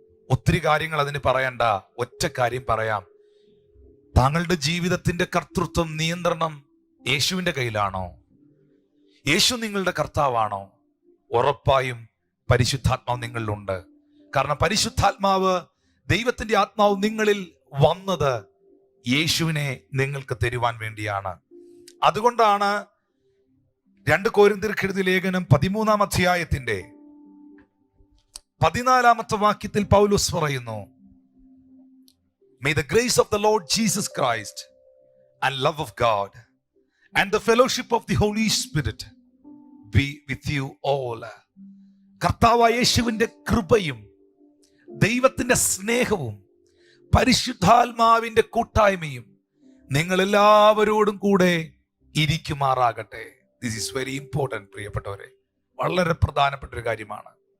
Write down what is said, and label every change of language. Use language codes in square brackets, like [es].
[ml] ഒത്തിരി കാര്യങ്ങൾ അതിന് പറയണ്ട. ഒറ്റ കാര്യം പറയാം. താങ്കളുടെ ജീവിതത്തിന്റെ കർത്തൃത്വം, നിയന്ത്രണം യേശുവിന്റെ കയ്യിലാണോ? യേശു നിങ്ങളുടെ കർത്താവാണോ? ഉറപ്പായും പരിശുദ്ധാത്മാവ് നിങ്ങളിലുണ്ട്. കാരണം പരിശുദ്ധാത്മാവ്, ദൈവത്തിന്റെ ആത്മാവ് നിങ്ങളിൽ വന്നത് യേശുവിനെ നിങ്ങൾക്ക് തരുവാൻ വേണ്ടിയാണ്. അതുകൊണ്ടാണ് 2 കൊരിന്ത്യർക്ക് എഴുതിയ ലേഖനം 13-ാം അധ്യായത്തിന്റെ 14-ാമത്തെ വാക്യത്തിൽ പൗലോസ് പറയുന്നു, [en] May the grace of the Lord Jesus Christ and love of God and the fellowship of the Holy Spirit be with you all. [ml] കർത്താവായ യേശുവിന്റെ കൃപയും ദൈവത്തിന്റെ സ്നേഹവും പരിശുദ്ധാത്മാവിന്റെ കൂട്ടായ്മയും നിങ്ങൾ എല്ലാവരോടും കൂടെ ഇരിക്കുമാറാകട്ടെ. [en] this is very important [ml] പ്രിയപ്പെട്ടവരെ, വളരെ പ്രധാനപ്പെട്ട ഒരു കാര്യമാണ്.